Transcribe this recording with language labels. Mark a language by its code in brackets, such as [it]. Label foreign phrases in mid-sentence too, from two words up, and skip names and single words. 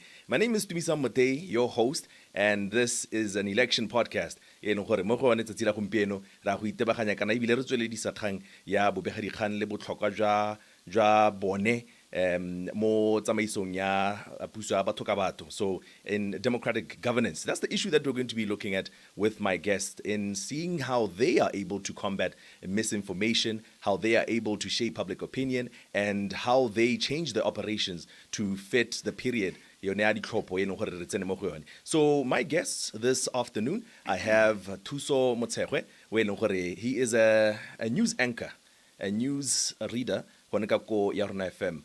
[en] My name is Tumisang Motei, your host, and this is an election podcast. [tn] Mo tsamaisong ya puso ya batho ka batho. [en] So in democratic governance, that's the issue that we're going to be looking at with my guest, in seeing how they are able to combat misinformation, how they are able to shape public opinion, and how they change their operations to fit the period. So my guests this afternoon, I have Thuso Motshekgwe, he is a news anchor, a news reader, [tn] ko ya Rona FM.